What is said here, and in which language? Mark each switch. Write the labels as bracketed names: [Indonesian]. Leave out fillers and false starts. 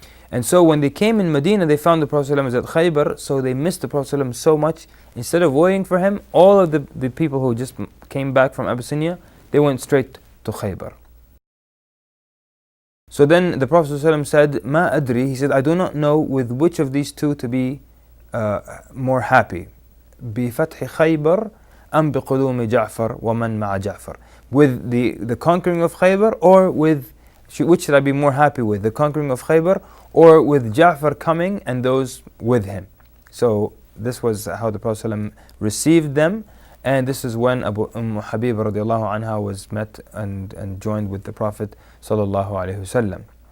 [English] And so when they came in Medina, they found the Prophet ﷺ was at Khaybar, so they missed the Prophet ﷺ so much. Instead of waiting for him, all of the people who just came back from Abyssinia, they went straight to Khaybar. So then the Prophet ﷺ said, Ma adri, he said, I do not know with which of these two to be more happy. [Arabic] بفتح خيبر أم بقدوم جعفر ومن مع جعفر. [English] With the conquering of Khaybar, or with, which should I be more happy with, the conquering of Khaybar or with Ja'far coming and those with him? So this was how the Prophet ﷺ received them, and this is when Habiba radiallahu anha was met and joined with the Prophet sallallahu alaihi wasallam.